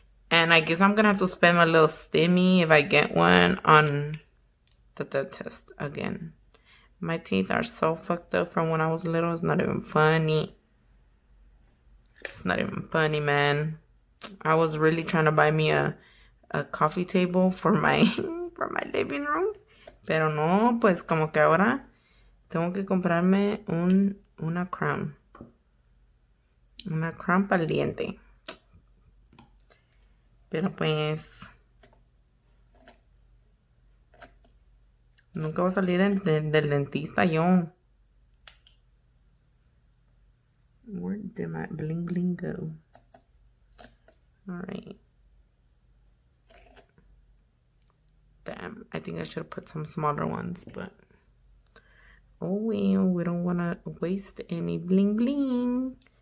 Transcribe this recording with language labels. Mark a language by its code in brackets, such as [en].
[en] And I guess I'm going to have to spend my little stimmy if I get one on the dentist again. My teeth are so fucked up from when I was little. It's not even funny. It's not even funny, man. I was really trying to buy me a coffee table for my for my living room. [es] Pero no, pues como que ahora tengo que comprarme una crown. Una crown para el diente. Pero pues nunca voy a salir del dentista yo. [en] Where did my bling bling go? Alright. Damn, I think I should have put some smaller ones, but oh well, we don't want to waste any bling bling.